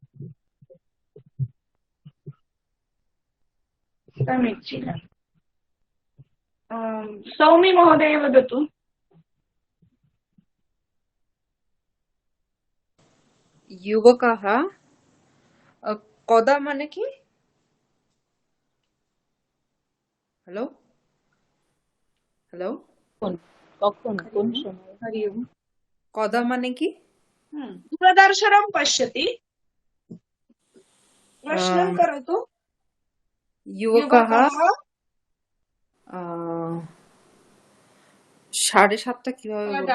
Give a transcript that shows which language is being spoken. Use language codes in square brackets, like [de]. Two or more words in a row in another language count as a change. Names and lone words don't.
[sa] समीचीनम् सौमी महोदय वदतु। युवकः कदा [bn] মানে কী? [en] hello hello [bn] কখন কোন সময়? [sa] हरि ओम्। [bn] कदा মানে কী? [sa] दूरदर्शनं पश्यति। प्रश्नं करोतु। [bn] युवकः 7:30 কিভাবে বলবো?